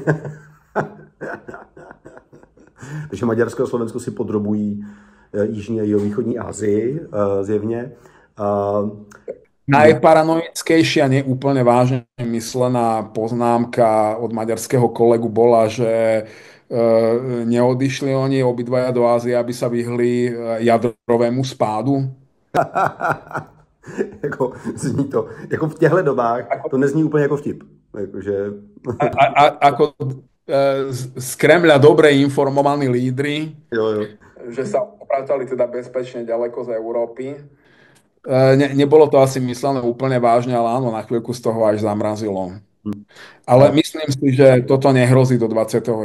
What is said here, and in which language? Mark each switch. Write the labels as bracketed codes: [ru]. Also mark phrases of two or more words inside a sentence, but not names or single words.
[cs] Takže Maďarsko a Slovensko si podrobují jižní a jihovýchodní Asii zjevně. [sk] Najparanoickejšia, neúplne vážne myslená poznámka od maďarského kolegu bola, že neodišli oni obidvaja do Ázie, aby sa vyhli jadrovému spádu. [cs] Jako zní to, jako v těchto dobách, to nezní úplně jako vtip. Jakože... [sk] Ako z Kremľa dobre informovaní lídri, [cs] jo. [sk] že sa vrátali teda bezpečne ďaleko z Európy. Nebolo to asi myslené úplne vážne, ale áno, na chvíľku z toho až zamrazilo. Ale myslím si, že toto nehrozí do 20.